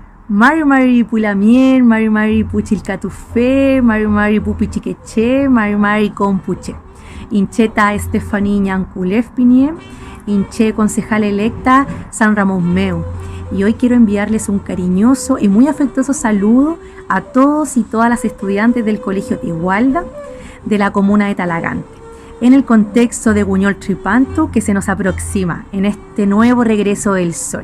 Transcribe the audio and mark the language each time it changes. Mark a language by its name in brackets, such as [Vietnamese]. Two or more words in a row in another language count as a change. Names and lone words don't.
[Mapuche] Mari Mari Pulamien, Mari Mari Puchilcatufe, Mari Mari Pupichiqueche, Mari Mari Compuche. Incheta Estefanía Ñanculef Pinie, Inche [Spanish] concejal electa [Mapuche] San Ramón Meu. [Spanish] Y hoy quiero enviarles un cariñoso y muy afectuoso saludo a todos y todas las estudiantes del Colegio Tigualda de la comuna de Talagante, en el contexto de Guñol Tripantu que se nos aproxima en este nuevo regreso del sol.